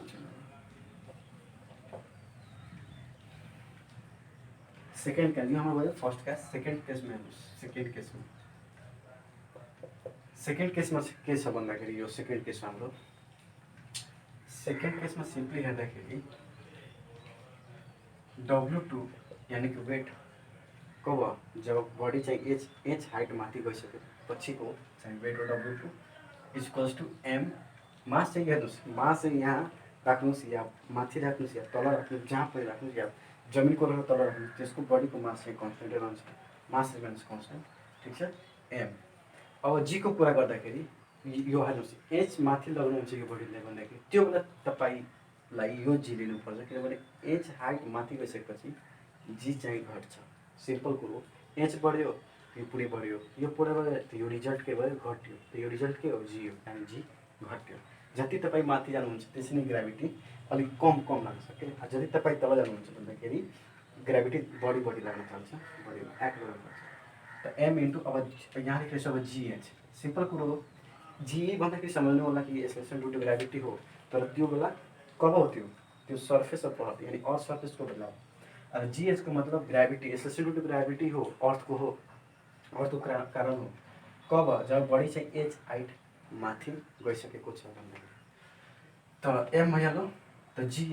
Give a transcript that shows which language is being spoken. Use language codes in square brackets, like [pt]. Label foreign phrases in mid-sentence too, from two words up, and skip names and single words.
[en] second case [ne] यो हाम्रो भयो [en] first case second case-मा [ne] हेर्नुहोस् [en] second case-मा [ne] के छ भन्दाखेरि यो [en] second case [ne] हाम्रो [en] second case-मा [ne] सिम्पली हेर्दाखेरि W2 [hi] यानी कि [ne] वेट [hi] कब जब [ne] बडी चाहिँ एच हाइट माथि गइसकेपछिको चाहिँ वेट हो [en] W2 equals to M mass [ne] चाहिँ हेर्नुहोस् मास चाहिँ यहाँ राख्नुहोस् या माथि राख्नुहोस् या तल राख्नुहोस् जहाँ पनि राख्नुहोस् या जमिनको र तल राख्नुहोस् त्यसको बडीको मास चाहिँ कन्स्टेन्टै रहन्छ [en] mass remains constant [ne] ठिक छ एम अब जी को कुरा गर्दाखेरि यो हेर्नुहोस् एच माथि लगाउनुहुन्छ यो बडीले भन्दाखेरि त्यो बेला तपाईँलाई यो जी लिनुपर्छ किनभने एच हाइट माथि गइसकेपछि जी चाहिँ घट्छ सिम्पल कुरो एच बढ्यो यो पुरै बढ्यो यो पुरै बढ्यो यो रिजल्ट के भयो घट्यो त यो रिजल्ट के हो जी हो यानी जी घट्यो जति तपाईँ माथि जानुहुन्छ त्यसै नै ग्राभिटी अलिक कम लाग्छ के जति तपाईँ तल जानुहुन्छ भन्दाखेरि ग्राभिटी बढी लाग्न थाल्छ बढी एक्ट गर्न थाल्छ त [en] M into [ne] अब यहाँ लेखेको अब जिएच सिम्पल कुरो हो जी भन्दाखेरि सम्झनु होला कि यसले [en] due to gravity [ne] हो तर त्यो बेला कब हो त्यो [en] surface of earth [ne] यानी [en] earth surface-को [ne] बेला अब जीएच को मतलब ग्रेविटी यसले [en] due to gravity [ne] हो अर्थको कारण हो [hi] कब जब [ne] बडी चाहिँ एच हाइट माथि गइसकेको छ भन्दाखेरि त एम भइहाल्यो त